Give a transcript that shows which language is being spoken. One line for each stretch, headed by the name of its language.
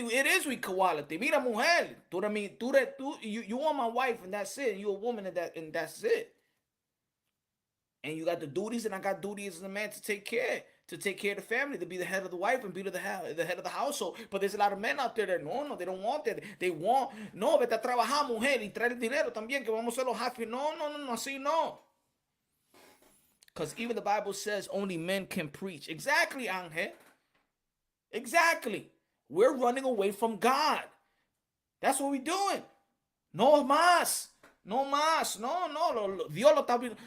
English: It is equality.
Spanish: Mira, mujer,
English: you are my wife and that's it. You a woman and that's it. And you got the duties, and I got duties as a man to take care of the family, to be the head of the wife and be the head of the household. But there's a lot of men out there that no, they don't want that. They want,
Spanish: no, vete a trabajar, mujer, y traer el dinero también, que vamos a ser los jefes. No, así no.
English: Because even the Bible says only men can preach. Exactly, Angel. Exactly. We're running away from God. That's what we're doing.
Spanish: No más. No más. No. Dios lo está viendo.